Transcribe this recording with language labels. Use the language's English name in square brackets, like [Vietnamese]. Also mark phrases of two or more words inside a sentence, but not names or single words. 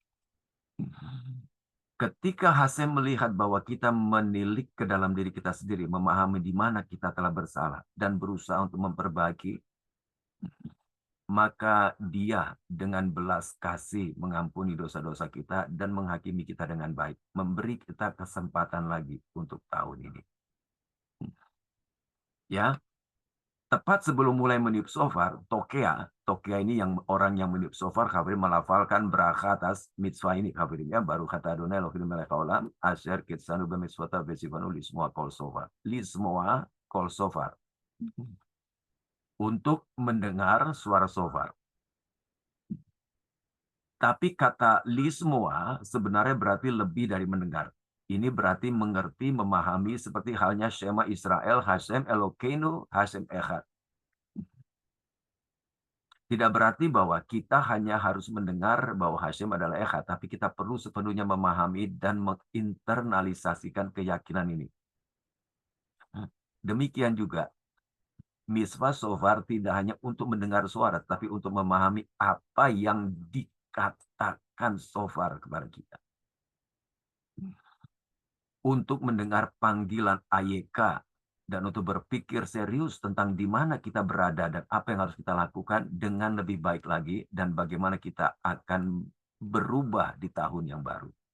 [Indonesian] Ketika Hasem melihat bahwa kita menilik ke dalam diri kita sendiri, memahami di mana kita telah bersalah, dan berusaha untuk memperbaiki, maka dia dengan belas kasih mengampuni dosa-dosa kita dan menghakimi kita dengan baik. Memberi kita kesempatan lagi untuk tahun ini. Ya, tepat sebelum mulai meniup shofar, Tokea ini yang orang yang meniup shofar, hadirin melafalkan bracha atas mitzvah ini, hadirin ya, baru kata [Hebrew] אדוני אלהים מלך העולם, אשר קדשנו במצוותיו וצוונו לשמוע קול שופר. לשמוע קול שופר. [Indonesian] Untuk mendengar suara shofar. Tapi kata lismoa sebenarnya berarti lebih dari mendengar. Ini berarti mengerti, memahami seperti halnya [Hebrew] שמע ישראל, השם אלקינו, השם אחד. [Indonesian] Tidak berarti bahwa kita hanya harus mendengar bahwa Hashem adalah Echad, tapi kita perlu sepenuhnya memahami dan menginternalisasikan keyakinan ini. Demikian juga, mitzvah shofar tidak hanya untuk mendengar suara, tapi untuk memahami apa yang dikatakan shofar kepada kita. Untuk mendengar panggilan Ayeka dan untuk berpikir serius tentang di mana kita berada dan apa yang harus kita lakukan dengan lebih baik lagi dan bagaimana kita akan berubah di tahun yang baru.